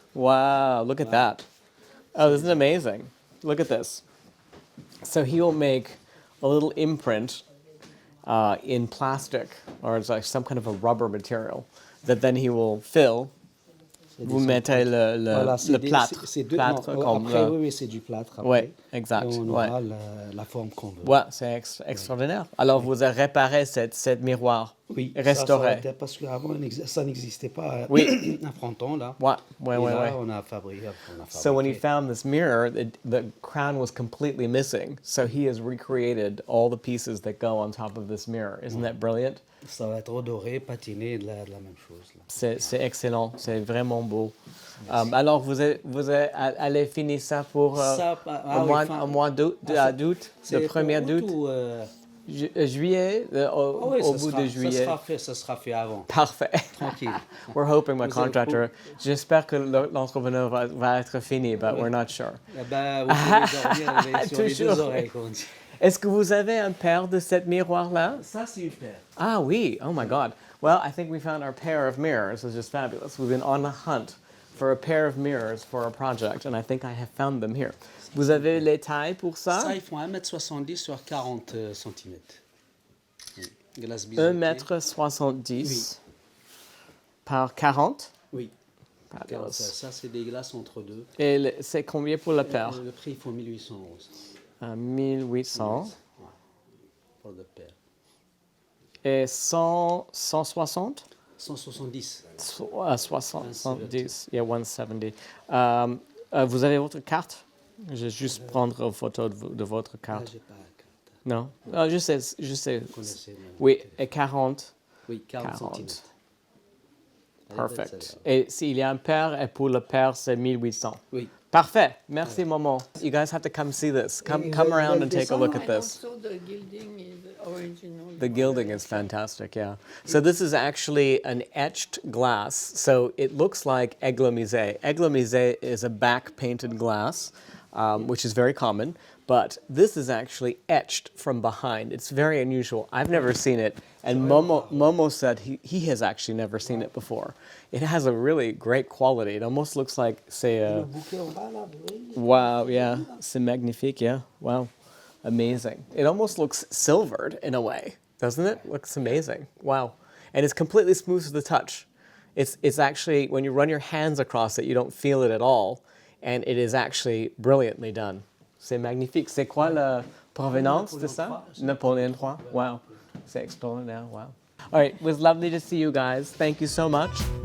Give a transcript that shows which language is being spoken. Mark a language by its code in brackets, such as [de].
[en] Wow, look at that. Oh, this is amazing. Look at this. So he will make a little imprint in plastic, or it's like some kind of a rubber material, that then he will fill. [fr] Vous mettez le plâtre. Après, oui, c'est du plâtre. Oui, exact. Et on aura la forme qu'on veut. Ouais, c'est extraordinaire. Alors, vous avez réparé cette miroir, oui, restauré. Ça, parce qu'avant, ça n'existait pas. Oui. Un fronton, là. Ouais. On a fabriqué. [en] So when he found this mirror, the crown was completely missing. So he has recreated all the pieces that go on top of this mirror. Isn't that brilliant? [fr] Ça va être redoré, patiné, de la même chose. C'est excellent, c'est vraiment beau. Alors, vous allez finir ça pour au mois d'août, le 1er d'août? Juillet, au bout de juillet. Ça sera fait avant. Parfait. Tranquille. [en] We're hoping my contractor. [fr] J'espère que l'entrepreneur va être fini, [en] but we're not sure. [fr] Vous pouvez dormir sur les deux oreilles, comme on dit. Est-ce que vous avez un paire de cette miroir-là? Ça, c'est une paire. Ah oui, [en] oh my God. Well, I think we found our pair of mirrors, which is fabulous. We've been on a hunt for a pair of mirrors for a project, and I think I have found them here. [fr] Vous avez les tailles pour ça? Ça, ils font 1m70 sur 40 cm. Glace biseautée. 1m70 par 40? Oui. [en] Fabulous. [fr] Ça, c'est des glaces entre deux. Et c'est combien pour la paire? Le prix, il faut 1800 €. 1800. Ouais, pour la paire. Et 160? 170. 70, yeah, 170. Vous avez votre carte? Je vais juste prendre une photo de votre carte. J'ai pas la carte. Non? Je sais. Vous connaissez, Oui, et 40? Oui, 40 cm. [en] Perfect. [fr] Et s'il y a un paire, et pour le paire, c'est 1800. Oui. Parfait. Merci, Momo. [en] You guys have to come see this. Come around and take a look at this. And also the gilding is original. The gilding is fantastic, yeah. So this is actually an etched glass. So it looks like aigle misé. Aigle misé is a back-painted glass, which is very common. But this is actually etched from behind. It's very unusual. I've never seen it. And Momo said he has actually never seen it before. It has a really great quality. It almost looks like, say, a... Wow, yeah. [fr] C'est magnifique, [en] yeah. Wow. Amazing. It almost looks silvered in a way, doesn't it? Looks amazing. Wow. And it's completely smooth to the touch. It's actually, when you run your hands across it, you don't feel it at all. And it is actually brilliantly done. [fr] C'est magnifique. C'est quoi la provenance de ça? Napoleon III. Wow. C'est extraordinaire. Wow. [en] All right. It was lovely to see you guys. Thank you so much.